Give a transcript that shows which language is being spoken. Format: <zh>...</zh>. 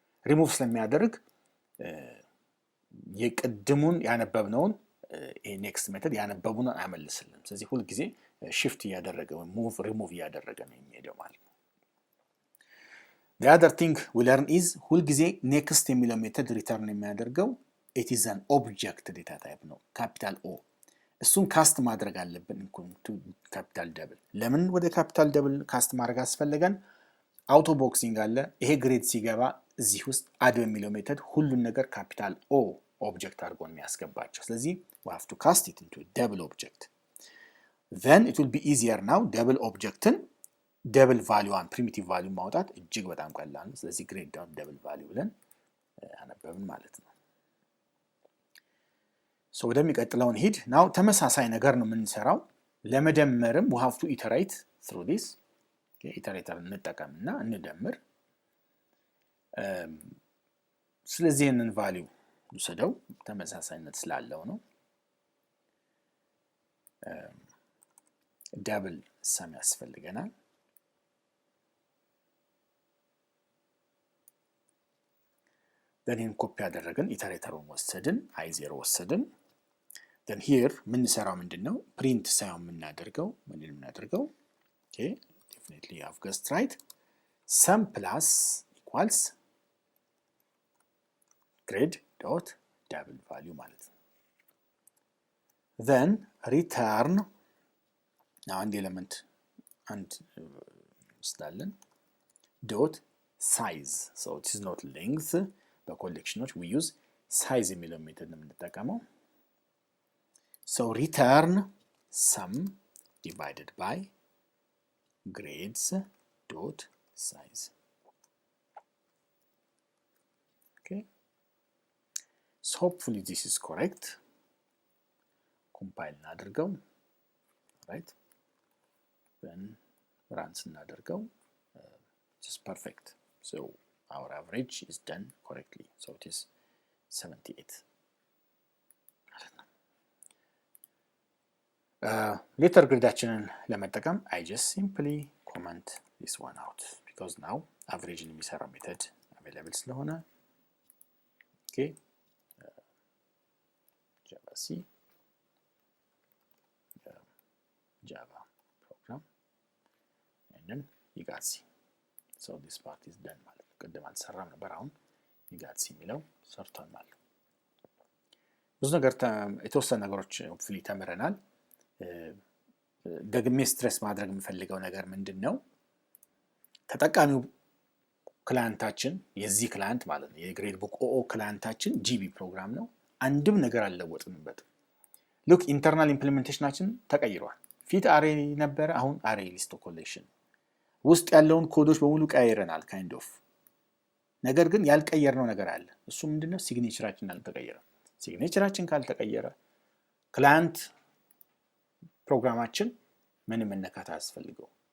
<am>ሪሙቭ ስለሚያደርግ የቅድሙን ያነበብነውን ኔክስት ሜተድ ያነበቡን አይመልስልንም. ስለዚህ ሁሉ ጊዜ shift ያደረገ ወይ move remove ያደረገ ነው የሚሄደው ማለት ነው.</am> <en>The other thing we learn is</en> <am>ሁሉ ጊዜ</am> <en>next</en> <am>የሚለው ሜተድ ሪተርን የሚያደርገው</am> <en>it is an object data type ነው, capital O.</en> <am>እሱን ካስት ማድረግ አለብን</am> <en>to capital double.</en> <am>ለምን ወደ capital double ካስት ማድረግ አስፈልገን? አውቶ ቦክሲንግ አለ. ይሄ ግሬድ ሲገባ እዚህ ውስጥ add የሚለው ሜተድ ሁሉን ነገር capital O object አድርጎ የሚያስገባቸው. ስለዚህ</am> <en>we have to cast it into a double object. Then it will be easier now double objecትን double value and primitive value</en> <am>ማውጣት እጅግ በጣም ቀላል ነው. ስለዚህ grade down double value ብለን አነበብን ማለት ነው. so ወደሚቀጥለው እንሂድ. now ተመሳሳይ ነገር ነው የምንሰራው. ለመደመርም</am> <en>we have to iterate through this.</en> <am>okay iterator እንጠቀምና እንደምር. ስለዚህ ይሄንን value ውሰደው ተመሳሳይነት ስላለው ነው.</am> <en>double sum ያስፈልገናል.</en> <am>then in copy ያደረግን ኢተሬተሩን ወሰድን i0 ወሰድን. then here ምን ሰራው ምንድነው print ሳይሆን የምናደርገው ምንድነው የምናደርገው?</am> <en>okay definitely I've guessed right. sum plus equals grade dot double value</en> <am>ማለት ነው. then return አንድ ኤሌመንት አንድ ስላለን dot size.</am> <en>so it is not length. በኮሌክሽኖች we use size</en> <am>የሚለው ሜተድ ነው የምንጠቀመው.</am> <en>so return sum divided by grades dot size. okay so hopefully this is correct.</en> <am>compile እናድርገው.</am> <en>right then run</en> <am>እናድርገው.</am> <en>just perfect. so our average is done correctly. so it is 78. later gridaችንን</en> <am>ለመጠቀም</am> <en>I just simply comment this one out because now average</en> <am>የሚሰራው ሜተድ</am> <en>available</en> <am>ስለሆነ.</am> <en>okay java c java program and then you got c. so this part is done</en> <am>ማለት ነው. ቅድም አልሰራም ነበር አሁን</am> <en>you got c</en> <am>የሚለው ሰርቷል ማለት ነው. ብዙ ነገር የተወሰነ ነገሮች hopefully ተምረናል. ደግሜ ስትሬስ ማድረግ የምፈልገው ነገር ምንድነው? ተጠቃሚው ክላይንታችን የዚህ ክላይንት ማለት ነው የግሬድ ቡክ ኦ ክላይንታችን ጂቢ ፕሮግራም ነው. አንድም ነገር አልለወጥንበትም.</am> <en>look internal implementationችን ተቀይሯል.</en> <am>ፊት አሬ ነበር አሁን አሬ ሊስት ኮሌክሽን ውስጥ ያለውን ኮዶች በሙሉ ቀይረናል kind of. ነገር ግን ያልቀየርነው ነገር አለ. እሱ ምንድነው? ሲግኔቸራችን አልተቀየረ. ሲግኔቸራችን ካልተቀየረ ክላይንት ፕሮግራማችን ምንም መነካት አያስፈልገው.</am>